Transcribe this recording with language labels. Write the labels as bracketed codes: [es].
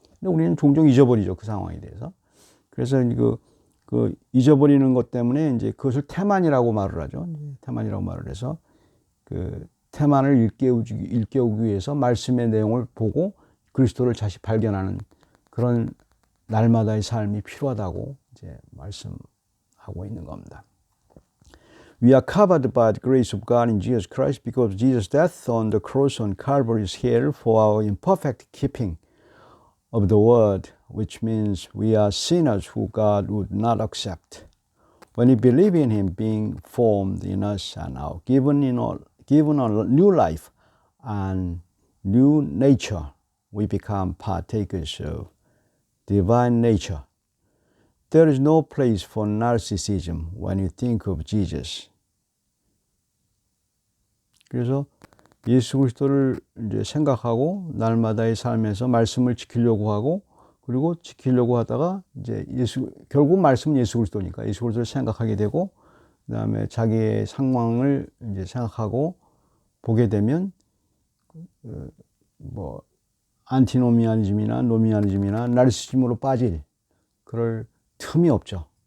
[ko] 근데 우리는 종종 잊어버리죠, 그 상황에 대해서. 그래서 그 잊어버리는 것 때문에 이제 그것을 태만이라고 말을 하죠. 태만이라고 말을 해서 그 태만을 일깨우기 위해서 말씀의 내용을 보고 그리스도를 다시 발견하는 그런 날마다의 삶이 필요하다고 이제 말씀하고 있는 겁니다. [en] We are covered by the grace of God in Jesus Christ because Jesus' death on the cross on Calvary is here for our imperfect keeping of the word, which means we are sinners who God would not accept. When we believe in Him being formed in us and now given a new life, an new nature. We become partakers of divine nature. There is no place for narcissism when you think of Jesus. [ko] 그래서 예수 그리스도를 이제 생각하고 날마다의 삶에서 말씀을 지키려고 하고 그리고 지키려고 하다가 이제 결국 말씀은 예수 그리스도니까 예수 그리스도를 생각하게 되고 그다음에 자기의 상황을 이제 생각하고 보게 되면 뭐 안티노미아니즘이나 노미아니즘이나 나르시즘으로 빠질 그럴 틈이 없죠.